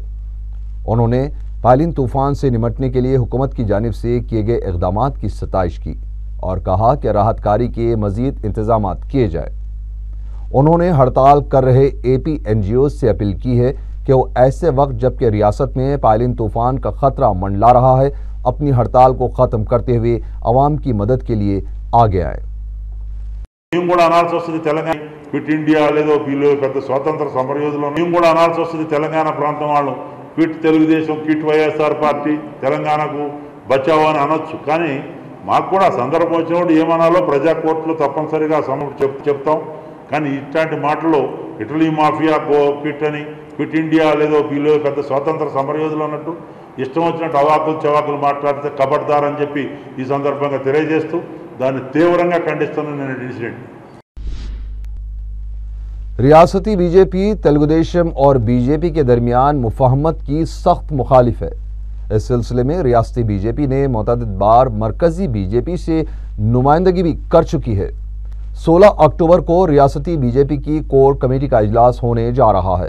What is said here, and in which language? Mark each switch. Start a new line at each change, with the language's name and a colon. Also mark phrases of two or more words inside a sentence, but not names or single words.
Urdu: انہوں نے پائلن طوفان سے نمٹنے کے لیے حکومت کی جانب سے کیے گئے اقدامات کی ستائش کی اور کہا کہ راحت کاری کے مزید انتظامات کیے جائیں۔ انہوں نے ہڑتال کر رہے اے پی این جی اوز سے اپیل کی ہے کہ وہ ایسے وقت جبکہ ریاست میں پائلن طوفان کا خطرہ منڈلا رہا ہے اپنی ہڑتال کو ختم کرتے ہوئے عوام کی مدد کے لیے آگے آئیں۔
Telugu: మేము కూడా అనాల్సి వస్తుంది తెలంగాణ క్విట్ ఇండియా లేదో వీళ్ళు పెద్ద స్వాతంత్ర సమరయోధులు మేము కూడా అనాల్సి వస్తుంది తెలంగాణ ప్రాంతం వాళ్ళు క్విట్ తెలుగుదేశం క్విట్ వైఎస్ఆర్ పార్టీ తెలంగాణకు బచావో అని అనొచ్చు. కానీ మాకు కూడా సందర్భం వచ్చినప్పుడు ఏమనాలో ప్రజా కోర్టులో తప్పనిసరిగా చెప్తాం. కానీ ఇట్లాంటి మాటలు ఇటలీ మాఫియా క్విట్ అని క్విట్ ఇండియా లేదో వీళ్ళు పెద్ద స్వాతంత్ర సమరయోధులు అన్నట్టు ఇష్టం వచ్చినట్టు అవాకులు చవాకులు మాట్లాడితే కబడ్దార్ అని చెప్పి ఈ సందర్భంగా తెలియజేస్తూ దాన్ని తీవ్రంగా ఖండిస్తున్నాను నేను ఇన్సిడెంట్.
Urdu: ریاستی بی جے پی تلگو دیشم اور بی جے پی کے درمیان مفاہمت کی سخت مخالف ہے۔ اس سلسلے میں ریاستی بی جے پی نے متعدد بار مرکزی بی جے پی سے نمائندگی بھی کر چکی ہے۔ 16 اکتوبر کو ریاستی بی جے پی کی کور کمیٹی کا اجلاس ہونے جا رہا ہے۔